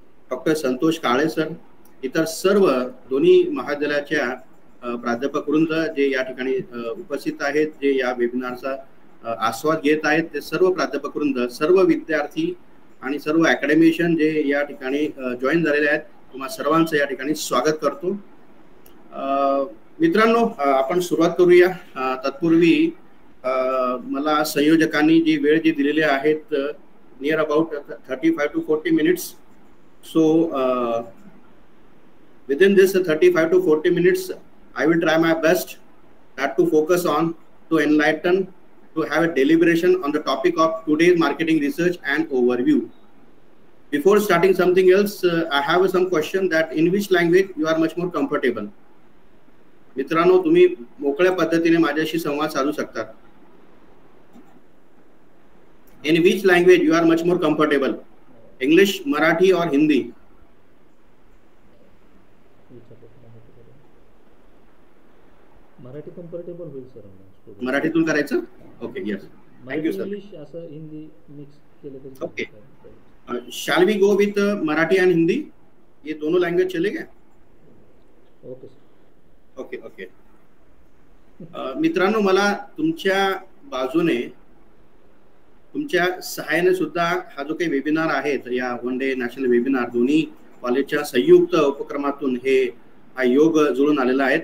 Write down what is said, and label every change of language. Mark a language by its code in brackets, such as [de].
[mr] Doctor Santosh काळे sir, इतर सर्व दोन्ही महाविद्यालयाच्या प्राध्यापक वृंद जे या ठिकाणी उपस्थित आहेत, जे या वेबिनारचा आस्वाद घेत आहेत, ते सर्व प्राध्यापक वृंद, सर्व विद्यार्थी आणि सर्व अकॅडमिशियन जे या ठिकाणी जॉईन झालेले आहेत, तुम्हा सर्वांचं या ठिकाणी स्वागत करतो. मित्रांनो, आपण सुरुवात करूया. तत्पूर्वी मला संयोजकांनी जी वेळ जी दिलेली आहेत, [en] Near about 35 to 40 minutes. So within this 35 to 40 minutes, I will try my best that to focus on, to enlighten, to have a deliberation on the topic of today's marketing research and overview. Before starting something else, I have some question that in which language you are much more comfortable. [mr] मित्रांनो, तुम्ही मोकळ्या पद्धतीने माझ्याशी संवाद साधू शकता. [en] In which language you are much more comfortable? English, Marathi or Hindi? [mr] Marathi comfortable होईल sir. मराठीतून करायचं? Okay, yes. मराठी इंग्लिश असं हिंदी मिक्स केलं तरी Okay. चालतं. [en] shall we go with [hi] Marathi and Hindi, ये दोनों लैंग्वेज चलेगा? Okay sir. Okay okay. [mr] मित्रांनो, मला तुमच्या बाजूने तुमच्या सहाय्याने सुद्धा हा जो काही वेबिनार आहे या वन डे नॅशनल वेबिनार दोन्ही कॉलेजच्या संयुक्त उपक्रमातून हा योग जुळून आलेला आहे.